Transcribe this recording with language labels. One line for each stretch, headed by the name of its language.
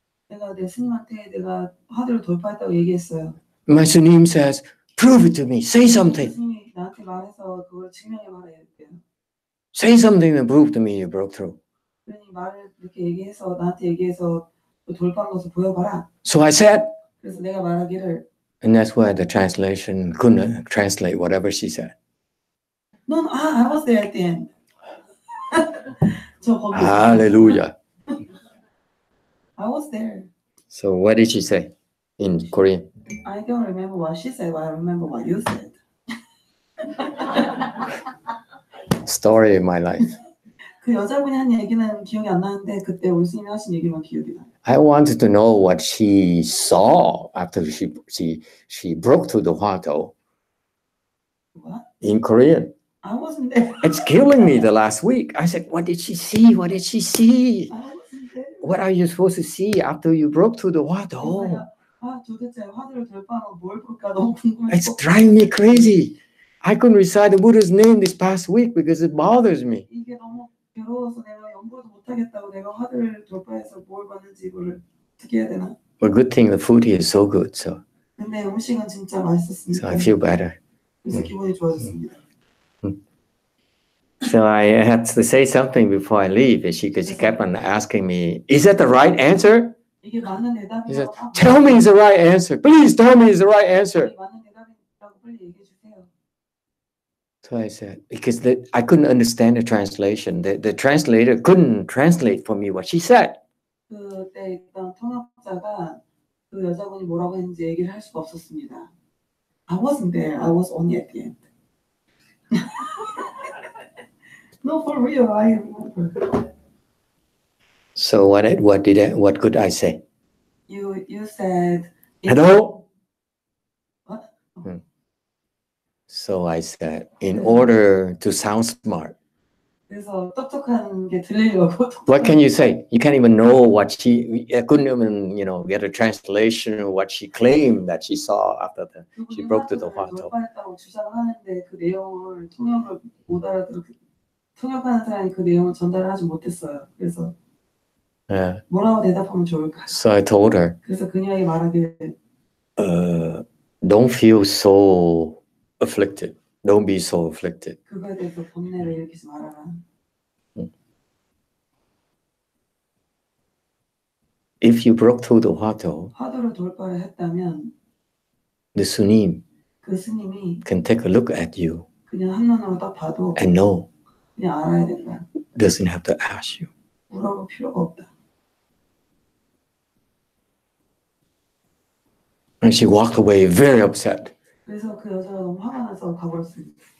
Korean: 내가 내 스님한테 내가 화두를 돌파했다고 얘기했어요.
English: My sunim says, prove it to me. Say something.
Korean: 스님이 나한테 말해서 그걸 증명해 말해야 돼요.
English: Say something and prove to me you broke through.
Korean: 그러니 말을 이렇게 얘기해서 나한테 얘기해서 돌파한 것을 보여봐라.
English: So I said.
Korean: 그래서 내가 말하기를.
English: And that's why the translation couldn't translate whatever she said. No, I was there at the end. Hallelujah. I was there. So what did she say in Korean? I don't remember what she said, but I remember what you said. Story of my life.
Korean: 그 여자분이 한 얘기는 기억이 안 나는데 그때 우리 스님이 하신 얘기만 기억이 나요.
English: I wanted to know what she saw after she broke through the 화도. What? In Korean. I wasn't there. It's killing me the last week. I said, what did she see? What did she see? I wasn't there. What are you supposed to see after you broke through the 화도?
Korean: 도대체 화두를 돌파하고 뭘 볼까 너무 궁금해.
English: It's driving me crazy. I couldn't recite the Buddha's name this past week because it bothers me.
Korean: 이게 너무 괴로워서 내가 연구도 못하겠다고 내가 화두를 돌파해서 뭘 봤는지 이걸 어떻게 해야 되나?
English: But good thing the food here is so good, so.
Korean: 근데 음식은 진짜 맛있었으니까.
English: So I feel better.
Korean: 그래서 기분이 좋아졌습니다.
English: So I had to say something before I leave, because she kept on asking me, "Is that the right answer?"
Korean: 이게 맞는 대답이라고.
English: He said, "Tell me it's the right answer. Please tell me it's the right answer."
Korean: 맞는 대답이라고 빨리 얘기해 주세요.
English: So I said, because I couldn't understand the translation. The translator couldn't translate for me what she said.
Korean: 그때 있던 통역자가 그 여자분이 뭐라고 했는지 얘기를 할 수가 없었습니다.
English: I wasn't there. I was only at the end. No, for real, I remember. So what could I say? You said. Hello? What? So I said, in order to sound smart,
Korean: 그래서 똑똑한 게 들리려고.
English: what can you say? You can't even know what I couldn't even, get a translation of what she claimed that she saw after she broke through the 화도.
Korean: 돌파했다고 주장하는데 그 내용을 통역을 못 알아들었고 통역하는 사람이 그 내용을 전달하지 못했어요. 그래서
English: Yeah.
Korean: 뭐라고 대답하면 좋을까?
English: So I told her,
Korean: 그래서 그녀에게 말하길
English: don't feel so afflicted. Don't be so afflicted.
Korean: 그거에 대해서 번뇌를 일으키지 말아라.
English: If you broke through the 화도,
Korean: 화두를 돌파를 했다면
English: the sunim
Korean: 그 스님이
English: can take a look at you
Korean: 그냥 한눈으로 딱 봐도
English: and know.
Korean: 그냥 알아야 된다.
English: Doesn't have to ask you.
Korean: 물어볼 필요가 없다.
English: And she walked away very upset.
Korean: 그래서 그 여자가 너무 화가 나서 가버렸습니다.